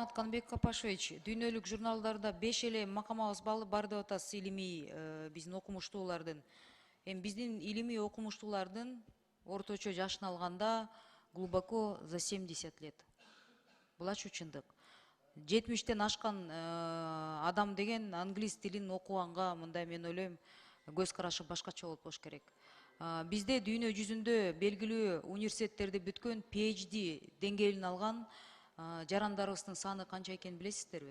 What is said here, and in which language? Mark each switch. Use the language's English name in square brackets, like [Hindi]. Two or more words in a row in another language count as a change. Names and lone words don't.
[Kyrgyz] Рахмат, Канбек Капашевич. Дүйнөлүк журналдарда 5 эле макамабыз бар деп атасыз илимий биздин окумуштуулардын. Биздин илимий окумуштуулардын орточо жашын алганда [Russian] глубоко за 70 лет. [Kyrgyz] Бул ачуу чындык. 70-тен ашкан адам деген англис тилин окуганга мындай мен ойлойм көз карашы башкача болуш керек. Бизде дүйнө жүзүндө белгилүү университеттерди бүткөн PhD деңгээлин алган жарандарыбыздын саны канча экенин билесиздерби?